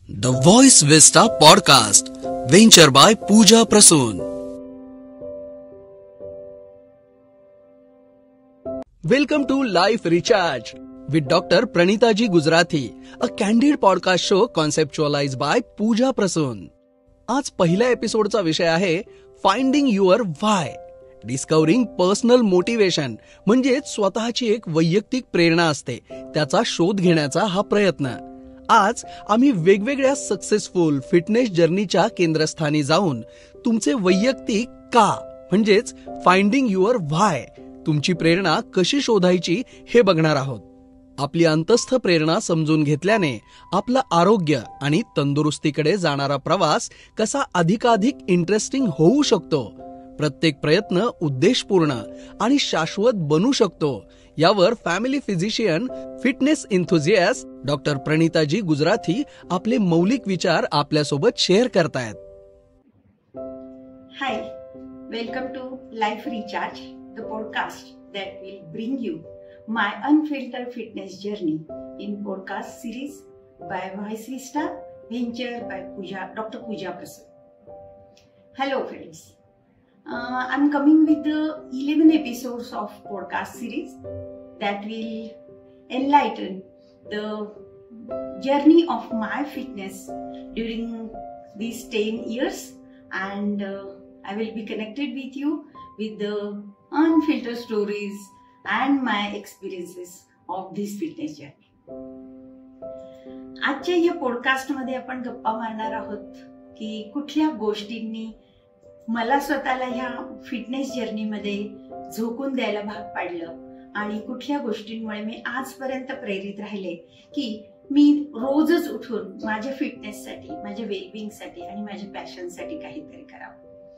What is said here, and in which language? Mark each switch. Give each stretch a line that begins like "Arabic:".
English: The Voice Vista Podcast, venture by Pooja Prasoon. Welcome to Life Recharge with Dr. Pranitaji Gujrathi, a candid podcast show conceptualized by Pooja Prasoon.
Marathi: आज पहिल्या एपिसोडचा विषय आहे
English: Finding your why, discovering personal motivation.
Marathi: म्हणजे स्वतःची एक वैयक्तिक प्रेरणा असते, त्याचा शोध घेण्याचा हा प्रयत्न. आज आम्ही वेगवेगळ्या सक्सेसफुल फिटनेस जर्नीच्या केंद्रस्थानी जाऊन तुमचे वैयक्तिक का म्हणजेच
English: finding your why,
Marathi: तुमची प्रेरणा कशी शोधायची हे बघणार आहोत. आपली अंतस्थ प्रेरणा समजून घेतल्याने आपलं आरोग्य आणि तंदुरुस्तीकडे जाणारा प्रवास कसा अधिकाधिक इंटरेस्टिंग होऊ शकतो, प्रत्येक प्रयत्न उद्देशपूर्ण आणि शाश्वत बनू शकतो, यावर family physician, fitness enthusiast doctor प्रणिताजी Gujarati आपले मौलिक विचार आपल्यासोबत शेअर करतायत.
English: Hi, welcome to Life Recharge, the podcast that will bring you my unfiltered fitness journey in podcast series by Voice Vista, venture by Dr. Pooja Prasoon. Hello friends, I'm coming with the 11 episodes of podcast series that will enlighten the journey of my fitness during these 10 years, and I will be connected with you with the unfiltered stories and my experiences of this fitness journey.
Marathi: आजच्या या podcast मध्ये आपण गप्पा मारणार आहोत की कुठल्या गोष्टींनी मला स्वतःला ह्या फिटनेस जर्नी मध्ये झोकून द्यायला भाग पाडलं आणि कुठल्या गोष्टींमुळे मी आजपर्यंत प्रेरित राहिले की मी रोजच उठून माझ्या फिटनेससाठी, माझ्या वेलबिंग साठी आणि माझ्या पॅशन साठी काहीतरी करावं.